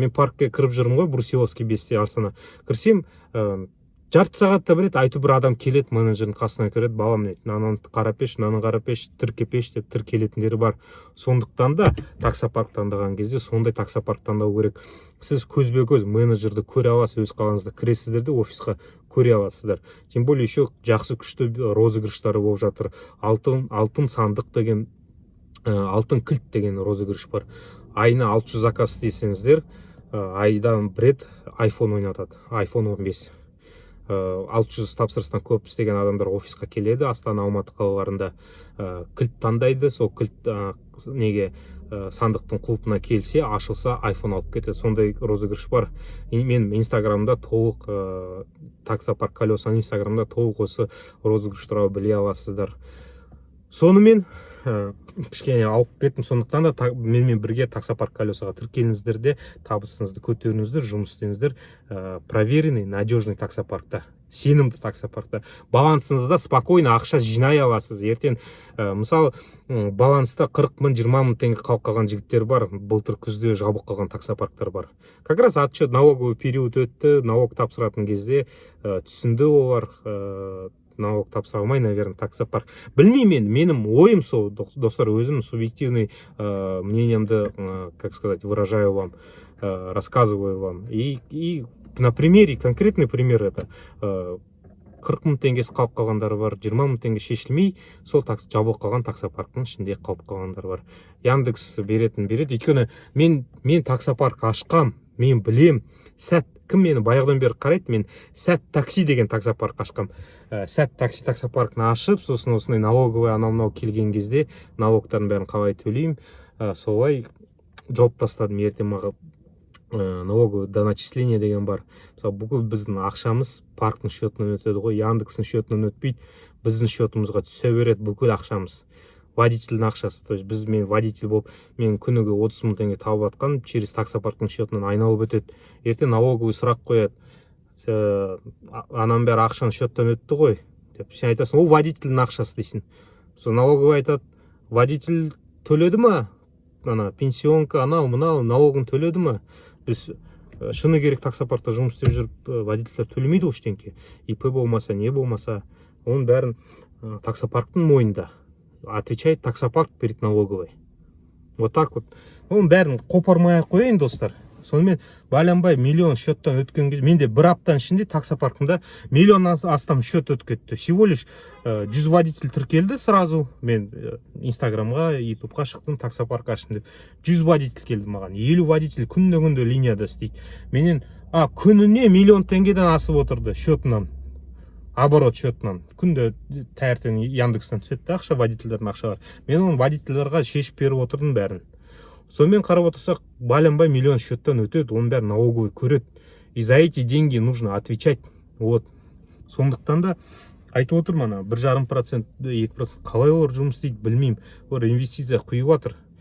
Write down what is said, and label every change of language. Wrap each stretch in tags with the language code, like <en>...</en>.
<kk>Мен паркке кіріп жүрмін ғой, Брусиловский 5-те Астана. Кірсем, жарты сағатта білет, айту бір адам келеді, менеджердің қасына кіреді, балам, мынаны қарап еш, мынаны қарап еш, тіркеп еш деп тіркелетіндері бар. Сондықтан да таксопарк таңдаған кезде сондай таксопарк таңдау керек. Сіз көзбе-көз менеджерді көре аласыз, өз қалаңызда кіресіздер де офисқа көре аласыздар.</kk> <ru>Тем более еще</ru> <kk>жақсы күшті розыгрыштары болып жатыр. Алтын сандық деген, алтын кілт деген розыгрыш бар. Айына 600 заказ істесеңіздер, айдан бір рет iPhone ойнатады, iPhone 15. 600 тапсырыстан көп істеген адамдар офисқа келеді, Астана, Алматы қалаларында кілт таңдайды, сол кілт неге сандықтың құлпына келсе, ашылса, iPhone алып кетеді. Сондай розыгрыш бар. Мен Инстаграмда толық, таксопарк колесаның Инстаграмда толық осы розыгрыш туралы біле аласыздар. Сонымен кішкене алып кеттім. Сондықтан да менімен бірге таксопарк колесаға тіркеліңіздер де, табысыңызды көтеріңіздер, жұмыс істеңіздер.</kk> <ru>Проверенный, надежный</ru> <kk>таксопаркта, сенімді таксопаркта. Балансыңызда спокойно ақша жинай аласыз. Ертең мысалы баланста 40 мың, 20 мың теңге қалып қалған жігіттер бар. Былтыр күзде жабық қалған таксопарктар бар.</kk> <ru>Как раз отчет,</ru> <kk>налоговый период өтті, налог тапсыратын кезде түсінді олар, налог тапсыра алмай, наверное, таксопарк. Білмеймін, менің ойым сол, достар, өзім субъективный мнениемді,</kk> <ru>как сказать, выражаю вам, рассказываю вам. И на примере, конкретный пример это,</ru> <kk>40 мың теңгесі қалып қалғандар бар, 20 мың теңге шешілмей, сол жабылып қалған таксопарктың ішінде қалып қалғандар бар. Яндекс береді. Өйткені мен таксопарк ашқам, мен білем, сәт, кім мені баяғыдан бері қарайды, мен сәт такси деген таксопарк ашқам. Сәт такси таксопаркны ашып, сосын осындай налоговый анау келген кезде налогтарын бәрін қалай төлеймін, солай жауып тастадым. Ертең маған налоговый доначисление деген бар. Мысалы, бүкіл біздің ақшамыз парктың счетынан өтеді ғой, Яндекстің счетынан өтпейді, біздің счетымызға түсе береді бүкіл ақшамыз. Водительдің ақшасы.</kk> <ru>То есть</ru> <kk>мен водитель болып, мен күніге 30 мың теңге тауып атқан, через таксопарктың счетынан айналып өтеді. Ертең налоговый сұрақ қояды. Анам бәрі ақшаны счеттан өтті ғой деп. Сен айтасың, ол водительдің ақшасы дейсің. Сол налоговый айтады, водитель төледі ма? Пенсионка, мынау налогын төледі ма? Біз шыны керек таксопаркта жұмыс істеп жүріп, водительдер төлемейді ғой ештеңке. ИП болмаса, не болмаса, оның бәрін таксопарктың мойнында.</kk> <ru>Отвечает таксопарк перед налоговой. Вот так вот.</ru> <kk>Оның бәрін қопармай қояйын, достар. Сонымен байланбай миллион счеттан өткен кезде, менде бір аптаның ішінде таксопаркында миллион астам счет өтіп кетті.</kk> <ru>Всего лишь 100 водитель</ru> <kk>тіркелді</kk> <ru>сразу.</ru> <kk>Мен Инстаграмға, ютубқа шықтым, таксопарк аштым деп. 100 водитель келді маған. 50 водитель күнде линияда істейді. Менен күніне миллион теңгеден асып отырды счетынан. Оборот счетынан. Күнде таңертең Яндекстен түседі ақша, водительдердің ақшалары. Мен оның водительдерға шешіп беріп отырдым бәрін. Сонымен қарап отырсақ, баланбай миллион счеттан өтеді, оның бәрін налоговый көреді.</kk> <ru>И за эти деньги нужно отвечать. Вот.</ru> <kk>Сондықтан да айтып отырмын, 1,5%, 2% қалай олар жұмыс істейді білмеймін. Олар инвестиция құйып жатыр.</kk>